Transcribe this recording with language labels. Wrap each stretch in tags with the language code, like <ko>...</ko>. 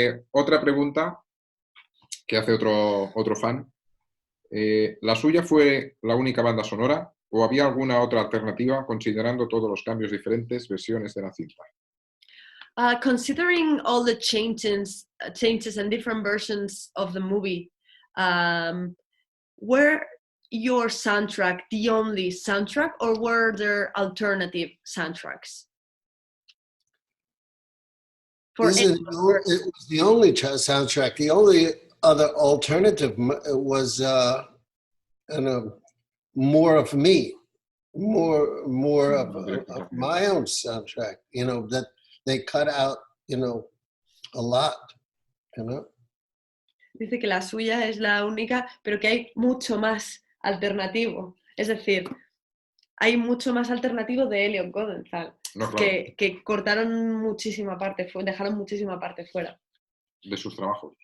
<es>Otra pregunta que hace otro fan. ¿La suya fue la única banda sonora o había alguna otra alternativa considerando todos los cambios, diferentes versiones de la cinta?</es> <en>Considering all the changes and different versions of the movie, were your soundtrack the only soundtrack, or were there alternative soundtracks? It was the only soundtrack. The only other alternative was more of me, more of my own soundtrack. You know, that they cut out, you know, a lot. You know.</en> <es>Dice que la suya es la única, pero que hay mucho más alternativo. Es decir, hay mucho más alternativo de Elliot Goldenthal, no, claro. que cortaron muchísima parte, dejaron muchísima parte fuera. De sus trabajos.</es>